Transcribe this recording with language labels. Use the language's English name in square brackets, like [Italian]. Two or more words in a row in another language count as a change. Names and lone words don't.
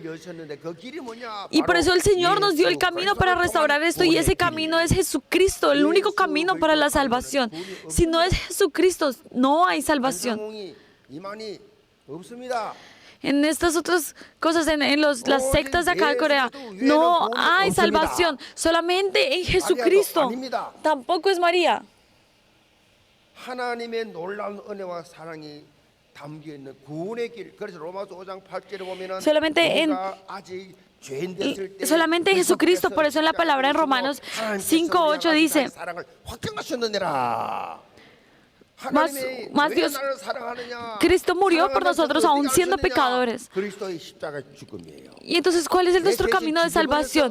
[Spanish] Y por eso el Señor nos dio el camino para restaurar esto, y ese camino es Jesucristo, el único camino para la salvación. Si no es Jesucristo, no hay salvación. En estas otras cosas, en las sectas de acá de Corea, no hay salvación, solamente en Jesucristo. Tampoco es María. [Korean] 하나님의 놀라운 은혜와 사랑이 담겨 있는 구원의 길. 그래서 로마서 5장 8절에 보면은 [Spanish] solamente en Jesucristo. Por eso en la palabra en Romanos 5:8 dice, más Dios, Cristo murió por nosotros aún siendo pecadores. Y entonces, ¿cuál es nuestro camino de salvación?